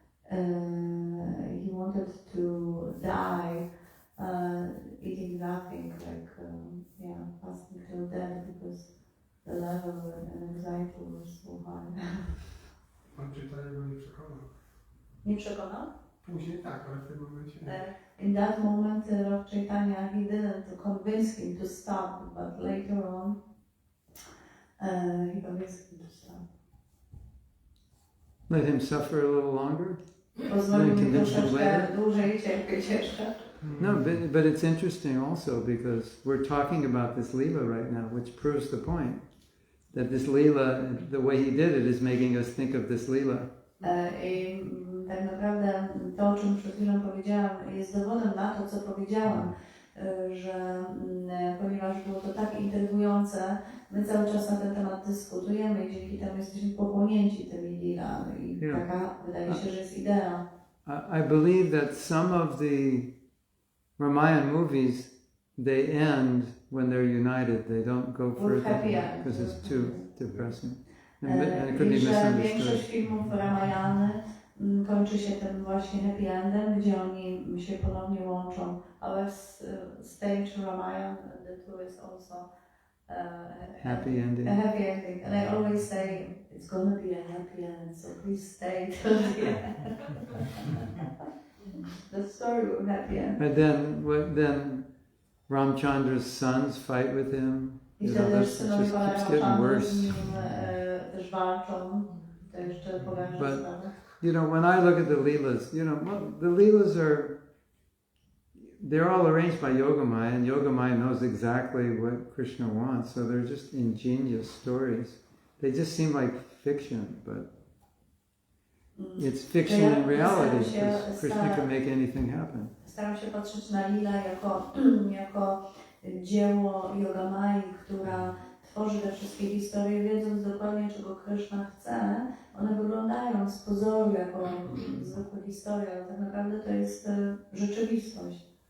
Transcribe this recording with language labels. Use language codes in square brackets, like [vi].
[en] He wanted to die, eating nothing, like fasting till death, because the level of anxiety was so high. [pl] Pan Chaitanya go nie przekonał. Nie przekonał? Później tak, ale w tym momencie nie. [en] In that moment, Lord Chaitanya, he didn't convince him to stop, but later on [pl] He powiedz im to samo. [en] Let him suffer a little longer? [pl] Pozwolił mi troszeczkę dłużej cierpieć jeszcze. [en] No, but it's interesting also because we're talking about this Leela right now, which proves the point. That this Leela, the way he did it, is making us think of this Leela. [pl] I tak naprawdę to, o czym przed chwilą powiedziałam, jest dowodem na to, co powiedziałam, że ponieważ było to tak intrygujące, my cały czas na ten temat dyskutujemy i dzięki temu jesteśmy pochłonięci tymi Leelami. I taka wydaje się, że jest idea. [en] I believe that some of the Ramayan movies, they end when they're united. They don't go further because it's too depressing. And it could be misunderstood. [pl] Większość filmów Ramayany kończy się tym właśnie happy endem, gdzie oni się ponownie łączą. Ale [en] stage Ramayan, the two is also happy ending. A happy ending. And I always say it's gonna be a happy end, so please stay till the end. The story will happy end. And then Rāmacandра's sons fight with him. [pl] I wtedy też synowie pana Rāmacandry z nim też walczą. To jeszcze powiem, że [en] you know, when I look at the Leelas, you know, well, the Leelas they're all arranged by Yogamaya, and Yogamaya knows exactly what Krishna wants, so they're just ingenious stories. They just seem like fiction, but it's fiction in reality, because Krishna can make anything happen. [pl] Staram się patrzeć na Lila jako dzieło Yogamai, która tworzy te wszystkie historie, wiedząc dokładnie, czego Krishna chce. One wyglądają z pozoru jako zwykłe historie, ale tak naprawdę to jest rzeczywistość.